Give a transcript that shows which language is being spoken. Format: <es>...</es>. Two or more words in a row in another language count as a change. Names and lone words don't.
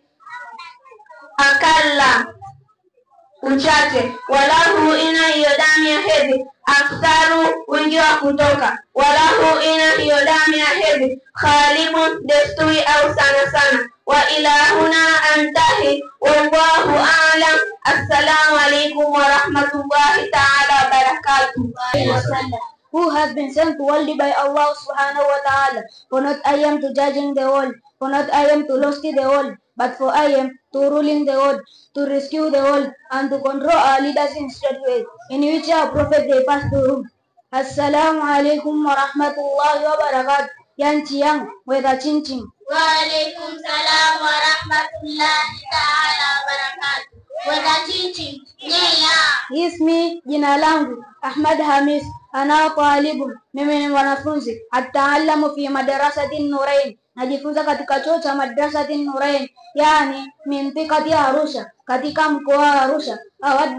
<sw>Akalla, uchache. Walahu, ina hiyo damu ya hedhi. Aktharu, wingi wa kutoka. Walahu, ina hiyo damu ya hedhi. Khalibun, desturi au sana sana.</sw> <ar>وإلى هنا أنتهي. والله أعلم. السلام عليكم ورحمة الله تعالى وبركاته.</ar> <en>Who has been sent to world by</en> <ar>الله سبحانه وتعالى.</ar> <en>For not I am to judging the world, for not I am to lost the world, but for I am to ruling the world, to rescue the world, and to control our leaders in straight way, in which our prophet they pass through.</en> <ar>السلام عليكم ورحمة الله وبركاته. Yang chiang, weda chinchin. وعليكم السلام ورحمة الله تعالى وبركاته. Weda chinchin. Nyeya.</ar> <sw>Ismi, jina langu Ahmad Hamis.</sw> <ar>أنا طالب,</ar> <sw>mimi ni mwanafunzi.</sw> <ar>أتعلم في مدرسة Nurain,</ar> <sw>najifunza katika chuo cha madrasati Nurain, yani mintikati Arusha, katika mkoa wa Arusha.</sw>